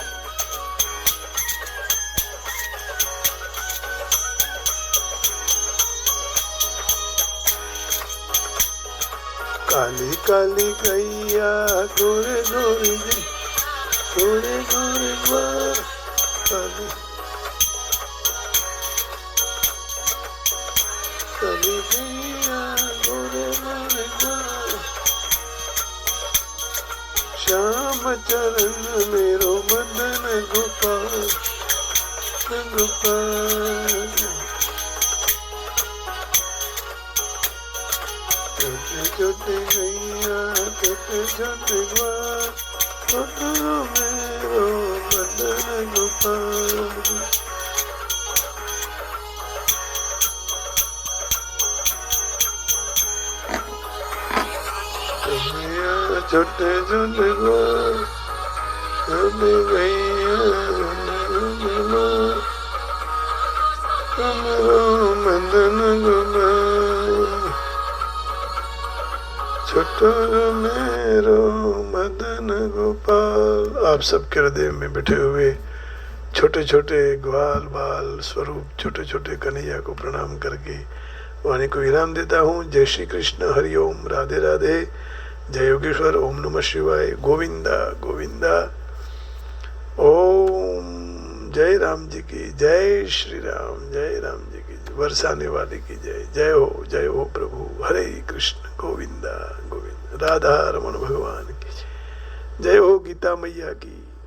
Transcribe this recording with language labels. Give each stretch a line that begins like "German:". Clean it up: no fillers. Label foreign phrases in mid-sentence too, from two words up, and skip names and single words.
Hindi: काली काली गैया गोरे गोरे गोरे गोरे ग्वाल, काली काली गैया गोरे गोरे ग्वाल, श्याम चरण मेरो मदन गोपाल गोपाल। छोटे छोटे गैया छोटे छोटे ग्वाल, छोटो मेरो मदन गोपाल। छोटे छोटे ग्वाल, छोटे गैया मेरो मदन गोपाल, छोटो मेरो मदन गोपाल। आप सबके हृदय में बैठे हुए छोटे छोटे ग्वाल बाल स्वरूप छोटे छोटे कन्हैया को प्रणाम करके वाणी को विराम देता हूँ। जय श्री कृष्ण, हरि ओम, राधे राधे, जय योगेश्वर, ओम नमः शिवाय, गोविंदा गोविंदा, ओम जय राम जी की जय, श्री राम जय राम जी की, बरसाने वाले की जय, जय हो प्रभु, हरे कृष्ण, गोविंदा गोविंद, राधा रमन भगवान की जय हो, गीता मैया की